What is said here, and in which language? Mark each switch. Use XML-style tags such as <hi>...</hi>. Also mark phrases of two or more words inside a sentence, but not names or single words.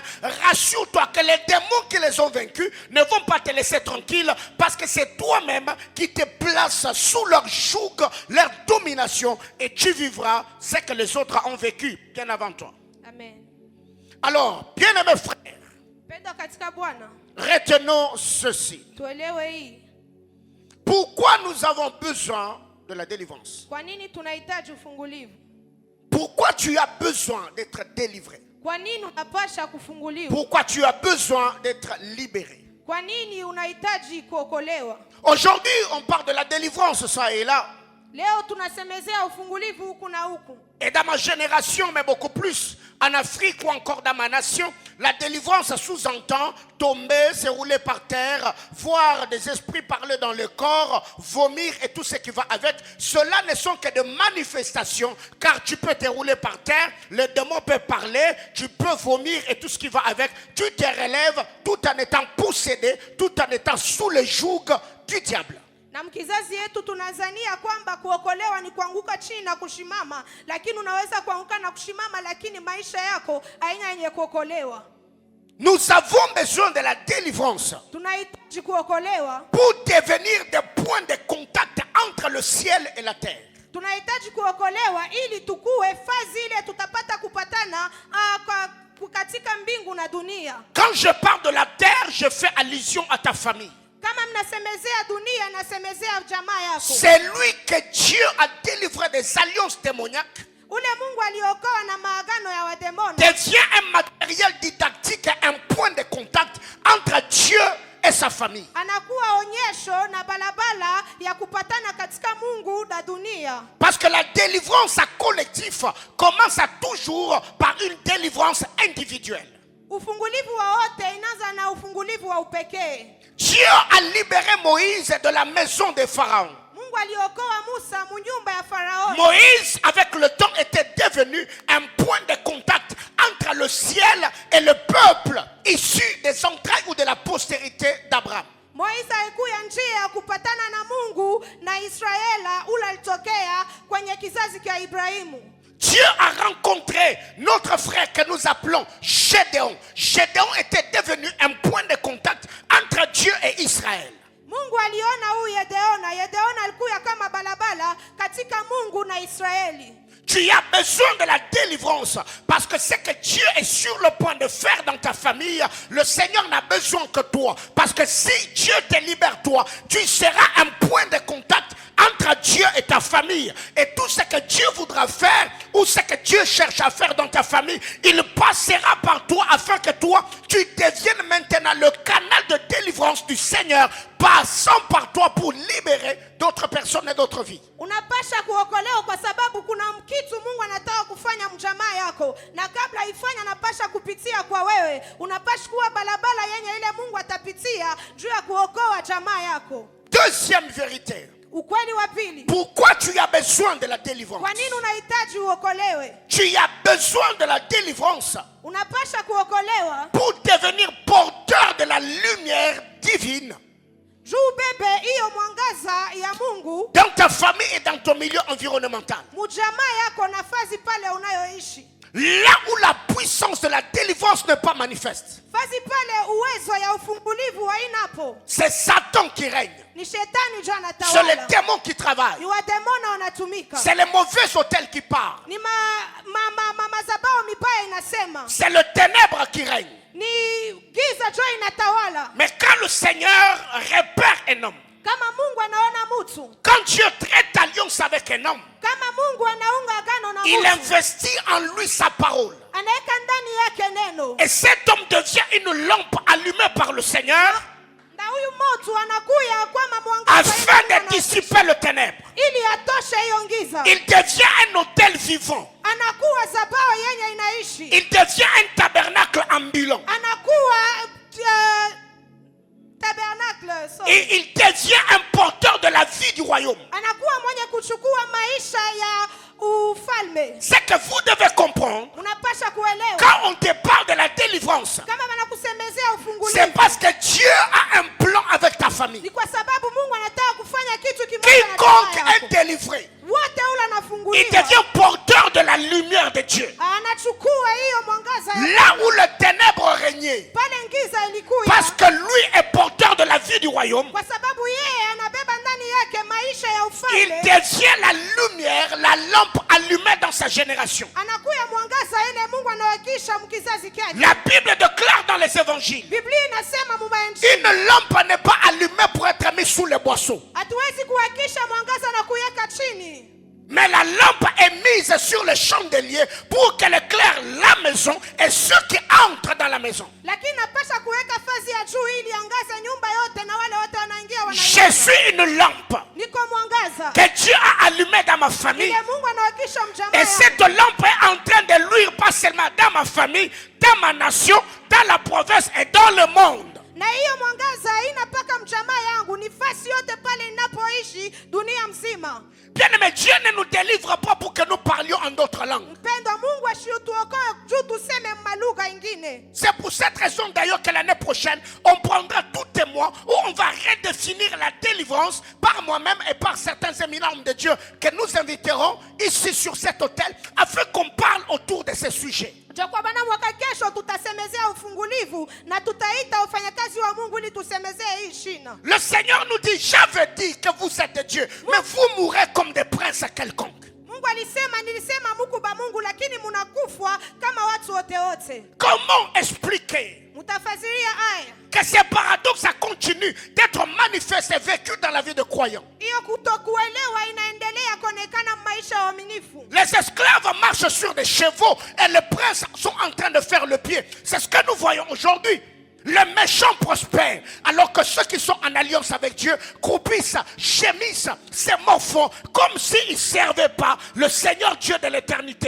<fr>Rassure-toi que les démons qui les ont vaincus ne vont pas te laisser tranquille, parce que c'est toi-même qui te places sous leur joug, leur domination, et tu vivras ce que les autres ont vécu bien avant toi. Amen. Alors, bien-aimés frères,</fr> <sw>Pendo katika Bwana.</sw> <fr>retenons ceci.</fr> <sw>Tuelewe hii.</sw> <fr>Pourquoi nous avons besoin de la délivrance?</fr> <sw>Kwa nini tunahitaji ufungulivu?</sw> <fr>Pourquoi tu as besoin d'être délivré?</fr> <sw>Kwa nini unapasha kufunguliwa?</sw> <fr>Pourquoi tu as besoin d'être libéré?</fr> <sw>Kwa nini unahitaji kuokolewa?</sw> <fr>Aujourd'hui, on parle de la délivrance, ça et là.</fr> <sw>Leo tunasemezea ufungulivu huku na huku.</sw> <fr>Et dans ma génération, mais beaucoup plus, en Afrique ou encore dans ma nation, la délivrance sous-entend tomber, se rouler par terre, voir des esprits parler dans le corps, vomir et tout ce qui va avec. Cela ne sont que des manifestations, car tu peux te rouler par terre, le démon peut parler, tu peux vomir et tout ce qui va avec. Tu te relèves tout en étant possédé, tout en étant sous le joug du diable.</fr> <sw>Na mkizazi yetu tunazania kwamba kuokolewa ni kuanguka chini na kushimama, lakini unaweza kuanguka na kushimama lakini maisha yako haina yenye kuokolewa.</sw> <fr>Nous avons besoin de la délivrance</fr> <sw>Tunahitaji kuokolewa</sw> <fr>pour devenir des points de contact entre le ciel et la terre.</fr> <sw>Tunahitaji kuokolewa ili tukue fazi ile tutapata kupatana katika mbingu na dunia.</sw> <fr>Quand je parle de la terre, je fais allusion à ta famille.</fr> <sw>Kama mnasemezea dunia nasemezea jamaa yako.</sw> <fr>C'est lui que Dieu a délivré des alliances démoniaques.</fr> <sw>Ule Mungu aliokoa na maagano ya wademoni.</sw> <fr>Devient un matériel didactique, un point de contact entre Dieu et sa famille.</fr> <sw>Anakuwa onyesho na balabala ya kupatana katika Mungu na dunia.</sw> <fr>Parce que la délivrance collective commence toujours par une délivrance individuelle.</fr> <sw>Ufungulivu wa wote inaanza na ufungulivu wa upekee.</sw> <fr>Dieu a libéré Moïse de la maison de Pharaon.</fr> <sw>Mungu aliokoa Musa mu nyumba ya Farao.</sw> <fr>Moïse, avec le temps, était devenu un point de contact entre le ciel et le peuple issu des entrailles ou de la postérité d'Abraham.</fr> <sw>Moïse alikuwa njia ya kupatana na Mungu na Israela ule alitokea kwenye kizazi cha Ibrahimu.</sw> <fr>Dieu a rencontré notre frère que nous appelons Gédéon. Gédéon était devenu un point de contact entre Dieu et Israël.</fr> <sw>Mungu aliona huyu Gedeona. Gedeona alikuwa kama balabala katika Mungu na Israeli.</sw> <fr>Tu as besoin de la délivrance parce que ce que Dieu est sur le point de faire dans ta famille, le Seigneur n'a besoin que toi. Parce que si Dieu te libère toi, tu seras un point de contact entre Dieu et ta famille. Et tout ce que Dieu voudra faire ou ce que Dieu cherche à faire dans ta famille, il passera par toi afin que toi, tu deviennes maintenant le canal de délivrance du Seigneur, passant par toi pour libérer d'autres personnes et d'autres vies.</fr> <sw>Unapasha kuokolewa kwa sababu kuna kitu Mungu anataka kufanya mjamaa yako, na kabla ifanya anapasha kupitia kwa wewe. Unapasha kuwa balabala yenye ile Mungu atapitia juu ya kuokoa jamaa yako.</sw> <fr>Deuxième vérité.</fr> <sw>Ukweli wa pili.</sw> <fr>Pourquoi tu as besoin de la délivrance?</fr> <sw>Kwa nini unahitaji uokolewe?</sw> <fr>Tu as besoin de la délivrance</fr> <sw>Unapasha kuokolewa</sw> <fr>pour devenir porteur de la lumière divine</fr> <sw>juu bebe hiyo mwangaza ya Mungu</sw> <fr>dans ta famille et dans ton milieu environnemental.</fr> <sw>Mjamaa yako nafasi pale unayoishi.</sw> <fr>Là où la puissance de la délivrance n'est pas manifeste.</fr> <sw>Fazi pale uwezo ya ufungulivu hainapo.</sw> <fr>C'est Satan qui règne.</fr> <sw>Ni shetani ndio anatawala.</sw> <fr>C'est les démons qui travaillent.</fr> <sw>Ni wademona wanatumika.</sw> <fr>C'est les mauvais hôtels qui parlent.</fr> <sw>Ni mazabao mibaya inasema.</sw> <fr>C'est le ténèbre qui règne.</fr> <sw>Ni giza ndio inatawala.</sw> <fr>Mais quand le Seigneur repère un homme,</fr> <sw>kama Mungu anaona mtu,</sw> <fr>quand Dieu traite alliance avec un homme,</fr> <sw>kama Mungu anaunga agano na mtu,</sw> <fr>il investit en lui sa parole.</fr> <sw>Anaweka ndani yake neno.</sw> <fr>Et cet homme devient une lampe allumée par le Seigneur</fr> <sw>na huyu mtu anakuya kama mwangaza</sw> <fr>afin de dissiper le ténèbre.</fr> <sw>Ili atoshe hiyo giza.</sw> <fr>Il devient un autel vivant.</fr> <sw>Anakuwa zabao yenye inaishi.</sw> <fr>Il devient un tabernacle ambulant.</fr> <sw>Anakuwa tabernacle.</sw> <fr>Et il devient un porteur de la vie du royaume.</fr> <sw>Anakuwa mwenye kuchukua maisha ya ufalme.</sw> <fr>Ce que vous devez comprendre,</fr> <sw>unapasha kuelewa,</sw> <fr>quand on te parle de la délivrance,</fr> <sw>kama wanakusemezea ufungulivu,</sw> <fr>c'est parce que Dieu a un plan avec ta famille.</fr> <sw>Ni kwa sababu Mungu anataka kufanya kitu kimoja.</sw> <fr>Quiconque est délivré,</fr> <sw>wote ule anafunguliwa,</sw> <fr>il devient porteur de la lumière de Dieu.</fr> <sw>Anachukua hiyo mwangaza</sw> <fr>là où le ténèbre régnait.</fr> <sw>Pale giza ilikuwa.</sw> <fr>Parce que lui est porteur de la vie du royaume.</fr> <sw>Kwa sababu yeye anabeba ndani yake maisha ya ufalme.</sw> <fr>Il devient la lumière, la lampe allumée dans sa génération.</fr> <sw>Anakuya mwangaza ile Mungu anawakisha mkizazi chake.</sw> <fr>La Bible déclare dans les évangiles,</fr> <sw>Biblia inasema mubainjili,</sw> <fr>une lampe n'est pas allumée pour être mise sous les boisseaux.</fr> <sw>Hatuwezi kuhakisha mwangaza na kuweka chini.</sw> <fr>Mais la lampe est mise sur le chandelier pour qu'elle éclaire la maison et ceux qui entrent dans la maison.</fr> <sw>Lakini napasha kuweka fazi ya juu ili angaze nyumba yote na wale wote wanaingia</sw> <fr>Je suis une lampe</fr> <sw>niko mwangaza</sw> <fr>que Dieu a allumée dans ma famille.</fr> <sw>ile Mungu anawakisha mjamaa</sw> <fr>Et</fr> <sw>yangu.</sw> <fr>cette lampe est en train de luire pas seulement dans ma famille, dans ma nation, dans la province et dans le monde.</fr> <sw>Na hiyo mwangaza haina paka mjamaa yangu, ni fasi yote pale ninapoishi dunia mzima.</sw> <fr>Bien-aimé, Dieu ne nous délivre pas pour que nous parlions en d'autres langues.</fr> <sw>Mpendwa, Mungu asituokoe juu tuseme malugha ingine.</sw> <fr>C'est pour cette raison d'ailleurs que l'année prochaine, on prendra tout témoin où on va redéfinir la délivrance par moi-même et par certains éminents hommes de Dieu que nous inviterons ici sur cet hôtel afin qu'on parle autour de ces sujets.</fr> <sw>Kwa bana mwaka kesho tutasemezea ufungulivu na tutaita wafanyakazi wa Mungu ili tusemezee hii shina.</sw> <fr>Le Seigneur nous dit, j'avais dit que vous êtes de Dieu, mais vous mourrez comme des princes quelconques.</fr> <sw>Mungu alisema, nilisema muku ba Mungu lakini munakufwa kama watu wote wote.</sw> <fr>Comment expliquer</fr> <sw>Mutafasiria aya</sw> <fr>que ces paradoxes continuent d'être manifestés et vécus dans la vie de croyants?</fr> <sw>hiyo kutokuelewa inaendelea kuonekana maisha ya waaminifu.</sw> <fr>Les esclaves marchent sur des chevaux et les princes sont en train de faire le pied. C'est ce que nous voyons aujourd'hui. Les méchants prospèrent, alors que ceux qui sont en alliance avec Dieu croupissent, gémissent, se morfont, comme s'ils ne servaient pas le Seigneur Dieu de l'éternité.</fr>